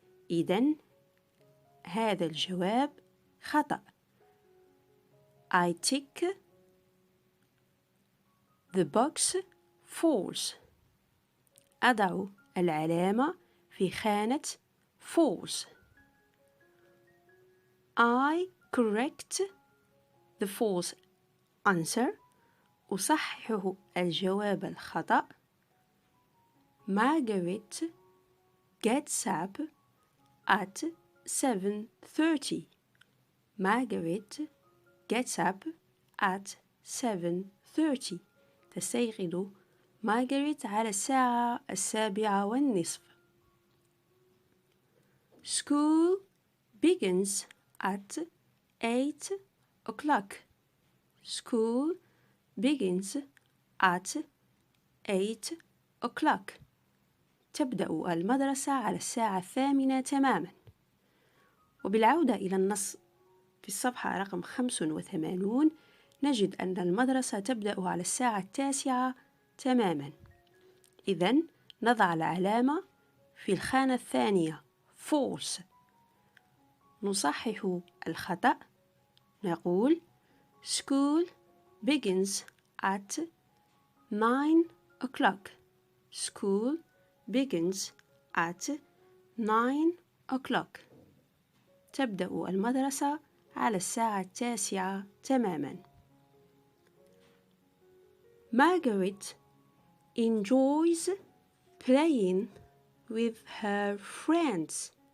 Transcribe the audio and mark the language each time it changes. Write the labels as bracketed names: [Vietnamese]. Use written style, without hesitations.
[Arabic] إذن هذا الجواب خطأ. [English] I tick the box false. [Arabic] أضع العلامة في خانة [English] false. I correct the false answer. [Arabic] أصحح الجواب الخطأ. [English] Margaret gets up at 7:30. Margaret gets up at 7:30. [Arabic] تستيقظ مارغريت على الساعة 7:30. [English] School begins at 8 o'clock. School begins at 8 o'clock. [Arabic] تبدأ المدرسة على الساعة 8 تماما. وبالعودة إلى النص في الصفحة رقم 85 نجد أن المدرسة تبدأ على الساعة 9 تماما. إذن نضع العلامة في الخانة الثانية [English] false. [Arabic] نصحح الخطأ نقول [English] School begins at 9 o'clock. School begins at 9 o'clock. [Arabic] تبدأ المدرسة على الساعة 9 تماما. [English] Margaret enjoys playing with her friends.